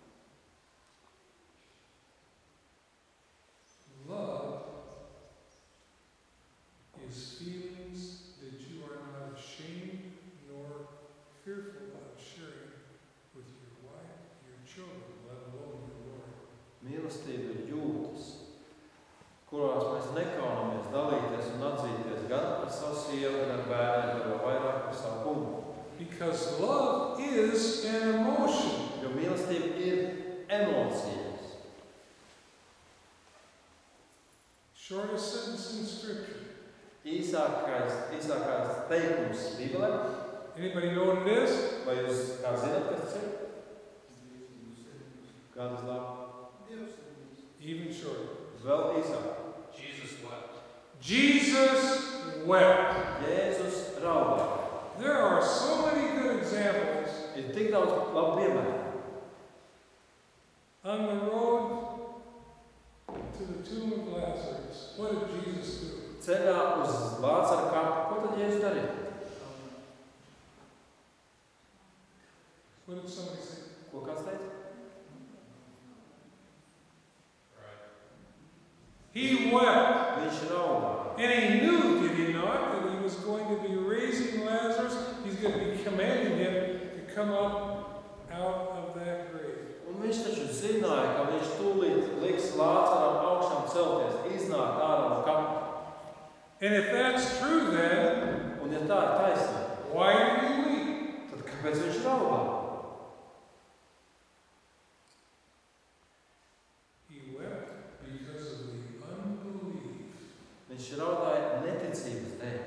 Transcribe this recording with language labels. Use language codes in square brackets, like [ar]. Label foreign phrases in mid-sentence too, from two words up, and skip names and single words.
[en] Love these feelings that you are not ashamed nor fearful of sharing with your wife, your children, let alone your Lord. [lv] Mīlestība ir jūtas, kurās mēs nekaunamies dalīties un atzīties gan par savu sievu, gan ar bērniem, gan vēl vairāk par savu kungu. [en] Because love is an emotion. [lv] Jo mīlestība ir emocijas. [en] Shortest sentence in Scripture. [lv] Īsākais teikums Bībelē. [en] Anybody know what it is? [lv] Vai jūs kā zināt, kas tas ir? Kādas labi? [en] Even shorter. [lv] Vēl īsāk. [en] Jesus wept. Jesus wept. [lv] Jēzus raudāja. [en] There are so many good examples. [lv] Ir tik daudz labu piemēru. [en] On the road to the tomb of Lazarus, what did Jesus do? [lv] Ceļā uz Lācara kapu, ko tad Jēzus darīja? [en] What did somebody say? [lv] Ko kāds teica? [en] Right. He wept. [lv] Viņš raudāja. [en] And he knew, did he not, that he was going to be raising Lazarus? He's going to be commanding him to come up out of that grave. [lv] Un viņš taču zināja, ka viņš tūlīt liks Lācaram augšām celties, iznākt ārā no kapa. [en] And if that's true then, [lv] Un ja tā ir taisnība, [en] why did he weep? [lv] tad kāpēc viņš raudāja? [en] He wept because of the unbelief [lv] Viņš raudāja neticības dēļ,